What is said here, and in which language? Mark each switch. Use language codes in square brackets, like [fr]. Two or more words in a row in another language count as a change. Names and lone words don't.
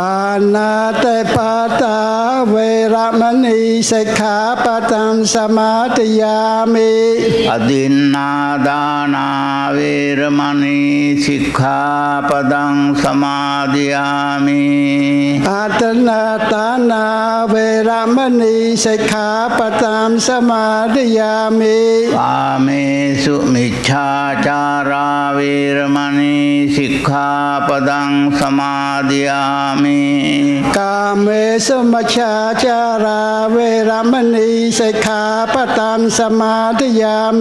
[pi] Panatipata veramani sikkhapadang samadhiyami. Adinnādāna veramani sikkhapadang samadhiyami. Adinnādāna เวรมณีสิกขาปะทังสมาธิยามิ กาเมสุมิจฉาจาราเวรมณีสิกขาปะทังสมาธิยามิ กาเมสุมัชฌาจาราเวรมณีสิกขาปะทังสมาธิยามิ